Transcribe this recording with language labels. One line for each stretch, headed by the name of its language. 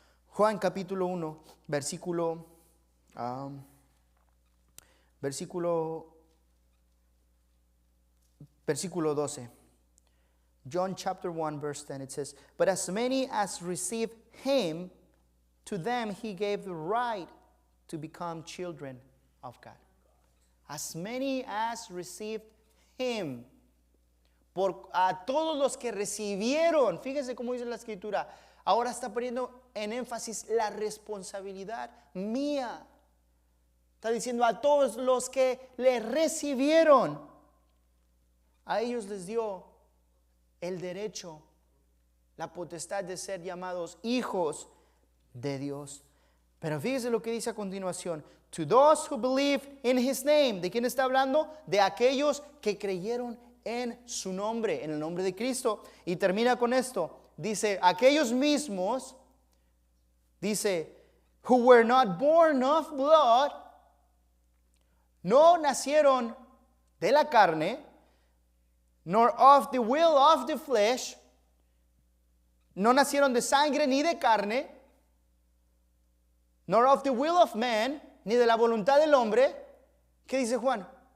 Spanish: Juan capítulo 1, versículo 12.
English: John chapter 1 verse 10, it says, "But as many as received him, to them he gave the right to become children of God." As many as received him.
Spanish: A todos los que recibieron, fíjese cómo dice la escritura, ahora está poniendo en énfasis la responsabilidad mía. Está diciendo a todos los que le recibieron, a ellos les dio el derecho, la potestad de ser llamados hijos de Dios. Pero fíjese lo que dice a continuación.
English: To those who believe in his name.
Spanish: ¿De quién está hablando? De aquellos que creyeron en su nombre, en el nombre de Cristo. Y termina con esto. Dice, aquellos mismos, dice,
English: who were not born of blood,
Spanish: no nacieron de la carne,
English: nor of the will of the flesh,
Spanish: no nacieron de sangre ni de carne,
English: nor of the will of man,
Spanish: ni de la voluntad del hombre. ¿Qué dice Juan?